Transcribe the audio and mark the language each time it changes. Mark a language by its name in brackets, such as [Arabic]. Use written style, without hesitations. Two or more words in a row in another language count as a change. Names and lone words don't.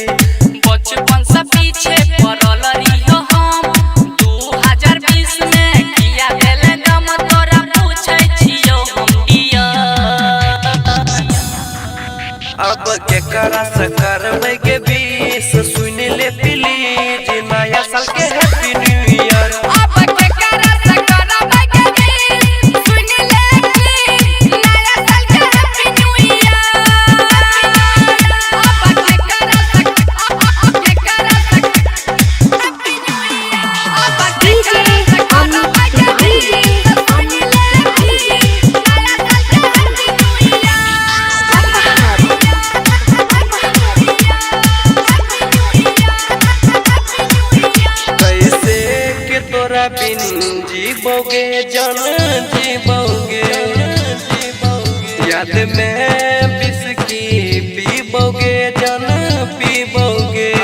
[Maithili] बचपन से पीछे पड़ल रहियो हम, 2020 में किया देले दम तोरा पूछै छियो हम दिया। अब केकरा से करबै के 20 सुन ले प्लीज, नया साल के [English] Happy New Year. [Maithili] अब केकरा से करबै के 20 सुन ले प्लीज, नया साल के [English] Happy New Year. [Maithili] अब केकरा से [English] Happy New Year. [Maithili] अब केकरा से करबै के 20 सुन ले प्लीज, नया साल के [English] Happy New Year. [Maithili] कैसे के तोरा बिन जीबोगे जान जीबोगे, याद में बिस्की पीबोगे जान पीबोगे।